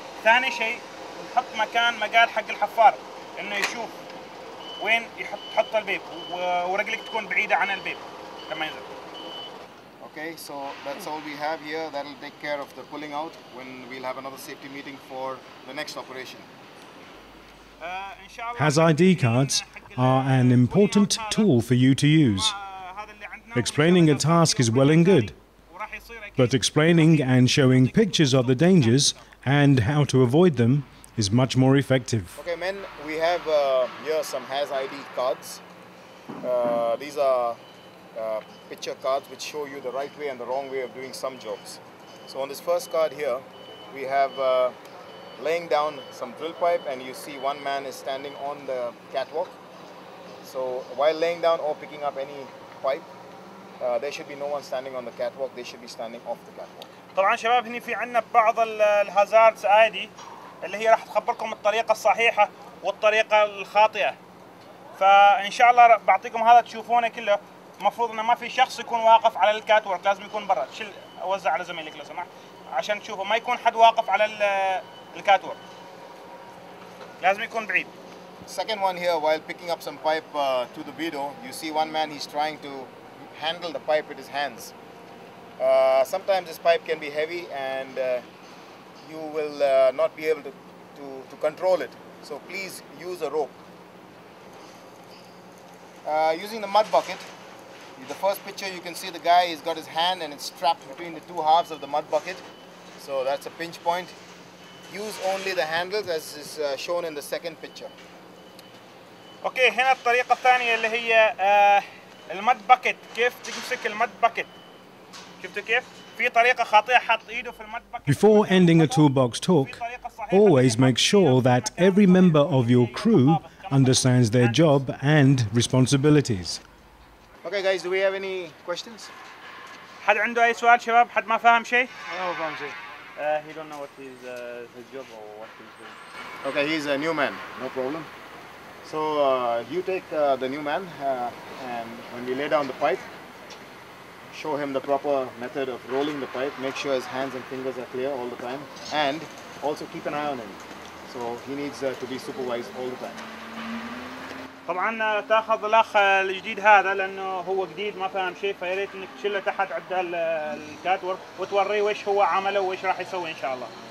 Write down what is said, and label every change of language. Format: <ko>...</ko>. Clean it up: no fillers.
<ar>ثاني شيء نحط مقال حق الحفار انه يشوف وين يحط البيب، ورجلك تكون بعيده عن البيب لما ينزل.</ar> <en>Okay, so that's all we have here. That'll take care of the pulling out when we'll have another safety meeting for the next operation. Has ID cards are an important tool for you to use. Explaining a task is well and good, but explaining and showing pictures of the dangers and how to avoid them is much more effective. Okay, men, we have here some Has ID cards. These are picture cards which show you the right way and the wrong way of doing some jobs. So on this first card here, we have laying down some drill pipe, and you see one man is standing on the catwalk. So while laying down or picking up any pipe, there should be no one standing on the catwalk. They should be standing off the catwalk.</en> <ar>طبعا شباب هنا في عندنا بعض الهازاردز عادي اللي هي راح تخبركم الطريقه الصحيحه والطريقه الخاطئه، فان شاء الله بعطيكم هذا تشوفونه كله. المفروض انه ما في شخص يكون واقف على الكاتورك، لازم يكون برا. اوزع على زميلك لو سمحت عشان تشوفه، ما يكون حد واقف على الكاتورك، لازم يكون بعيد.</ar> <en>Second one here, while picking up some pipe to the bedo, you see one man, he's trying to handle the pipe with his hands. Sometimes this pipe can be heavy and you will not be able to control it. So please use a rope. Using the mud bucket, the first picture you can see the guy, he's got his hand and it's strapped between the two halves of the mud bucket. So that's a pinch point. Use only the handles as is shown in the second picture.</en> <ar>اوكي، هنا الطريقة الثانية اللي هي المد باكيت. كيف تمسك المد باكيت؟ شفتوا كيف؟ في طريقة خاطئة، حط ايده في المد باكيت.</ar> <en>Before ending a toolbox talk, always make sure that every member of your crew understands their job and responsibilities. Okay guys, do we have any questions?</en> <ar>حد عنده أي سؤال شباب؟ حد ما فاهم شيء؟ أنا ما فاهم شيء.</ar> <en>He don't know what his job or what he's doing. Okay, he's a new man, no problem. So you take the new man and when we lay down the pipe, show him the proper method of rolling the pipe. Make sure his hands and fingers are clear all the time, and also keep an eye on him. So he needs to be supervised all the time.</en> <ar>طبعا تاخذ الاخ الجديد هذا لانه هو جديد ما فاهم شيء، فيا ريت انك تشيله تحت عند الكاتورك وتوريه وش هو عمله وش راح يسوي ان شاء الله.</ar>